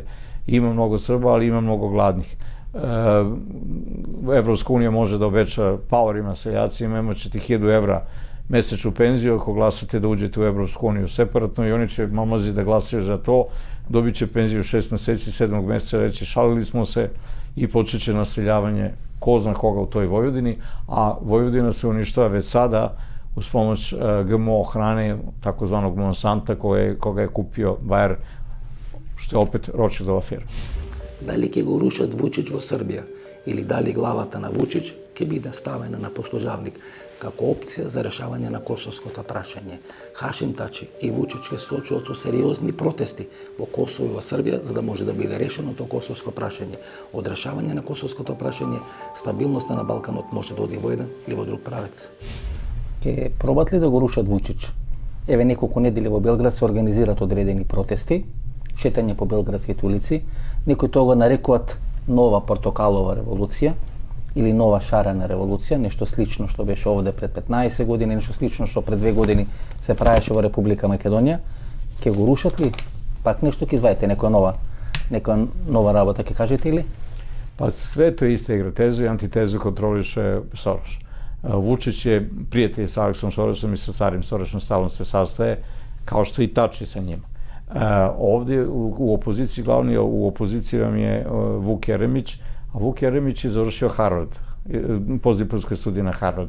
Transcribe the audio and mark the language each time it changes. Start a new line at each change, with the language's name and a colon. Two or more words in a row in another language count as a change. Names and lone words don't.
Serbian: Ima mnogo Srba, ali ima mnogo gladnih. Evropska unija može da obeća paorima, seljacima, imat ćete 1000 evra mesečnu penziju ako glasate da uđete u Evropsku uniju separatno, i oni će mamazi da glasaju za to, dobit će penziju 6 meseci, 7. meseca, reći šalili smo se, i počet će naseljavanje ko zna koga u toj Vojvodini, a Vojvodina se uništava već sada uz pomoć GMO hrane, takozvanog Monsanta, koga je kupio Bayer, što je opet Rothschildova firma.
Macedonian: Дали ќе го рушат Вучич во Србија или дали главата на Вучич ќе биде ставена на послужавник како опција за решавање на косовското прашање. Хашим Тачи и Вучич ќе се соочуваат со сериозни протести во Косово и во Србија за да може да биде решено тоа косовско прашање. Од решавање на косовското прашање, стабилноста на Балканот може да оди во еден или во друг правец. Ќе пробат ли да го рушат Вучич? Еве неколку недели во Белград се организираат одредени протести, шетање по белградските улици. Некои тоа го нарекуваат нова портокалова револуција или нова шарена револуција, нешто слично што беше овде пред 15 година, нешто слично што пред 2 години се pravеше во Република Македонија, ќе го рушат ли? Пак нешто ќе извадите, некоја нова работа ќе кажете или?
Serbian: Pa sve to ista igra. Tezu i antitezu kontroliše Soros. Vučić je prijatelj sa Aleksom Sorosom i sa carim Sorosom, stalno se sastaje, kao što i Tači sa njima. Ovdje u opoziciji, glavni u opoziciji vam je Vuk Jeremić, a Vuk Jeremić je završio Harvard, postdiplomske studije na Harvardu.